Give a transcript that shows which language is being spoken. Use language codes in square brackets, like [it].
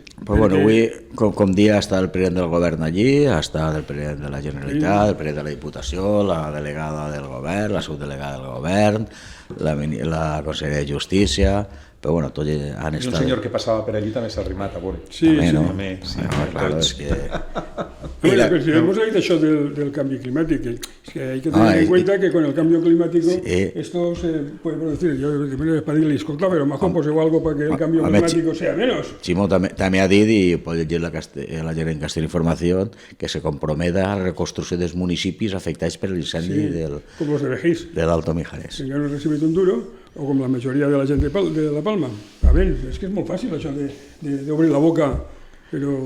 [ca] Però bueno, avui, com dia, està el president del govern allí, està el president de la Generalitat, el president de la Diputació, la delegada del govern, la subdelegada del govern, la consellera de Justícia... Però bueno, tots han estat... I un senyor que passava per allí també s'ha arrimat a veure. Sí. Claro, és que... [es] Pero si hemos oído eso del cambio climático, es que hay que tener en cuenta que con el cambio climático esto se puede producir. Yo primero para decirle, escolta, pero mejor pues igual algo para que el cambio climático sea menos. [ca] Chimo també ha dit, i pot llegir la gent en Castell Informació, que se comprometa a la reconstrucció dels municipis afectats per l'incendi de l'Alto Mijares. Que ja no ha recibit un duro, o com la majoria de la gent de La Palma. A veure, és que és molt fàcil això d'obrir la boca, però...